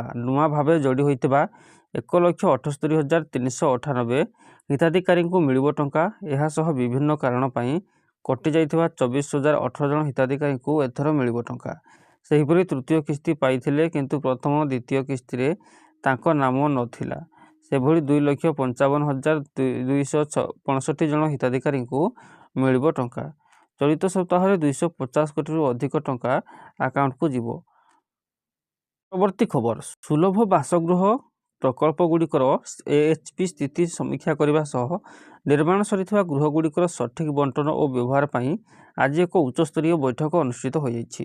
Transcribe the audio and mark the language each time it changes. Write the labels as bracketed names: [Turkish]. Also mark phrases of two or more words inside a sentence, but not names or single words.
[Odia] ନୂଆ ଭାବେ ଯୋଡ଼ି ହୋଇଥିବା 1,78,398 ହିତାଧିକାରୀ କୁ ମିଳିବ ଟଙ୍କା। ଏହା ସହ ବିଭିନ୍ନ କାରଣ ପାଇଁ କଟି ଯାଇଥିବା 24,018 ଜଣ ହିତାଧିକାରୀ କୁ ଏଥର ମିଳିବ ଟଙ୍କା। ସେହିପରି ତୃତୀୟ କିସ୍ତି ପାଇଥିଲେ କିନ୍ତୁ ପ୍ରଥମ ଦ୍ୱିତୀୟ କିସ୍ତି ରେ ତାଙ୍କୁ ନାମ ନଥିଲା। ସେଭଳି 2,55,265 ଜଣ ହିତାଧିକାରୀଙ୍କୁ ମିଳିବ ଟଙ୍କା। ଚଳିତ ସପ୍ତାହରେ 250 କୋଟିରୁ ଅଧିକ ଟଙ୍କା ଆକାଉଣ୍ଟକୁ ଯିବ। ପରବର୍ତ୍ତୀ ଖବର, ସୁଲଭ ବାସଗୃହ ପ୍ରକଳ୍ପଗୁଡ଼ିକର AHP ସ୍ଥିତି ସମୀକ୍ଷା କରିବା ସହ ନିର୍ମାଣ ସରିଥିବା ଗୃହଗୁଡ଼ିକର ସଠିକ୍ ବଣ୍ଟନ ଓ ବ୍ୟବହାର ପାଇଁ ଆଜି ଏକ ଉଚ୍ଚସ୍ତରୀୟ ବୈଠକ ଅନୁଷ୍ଠିତ ହୋଇଯାଇଛି।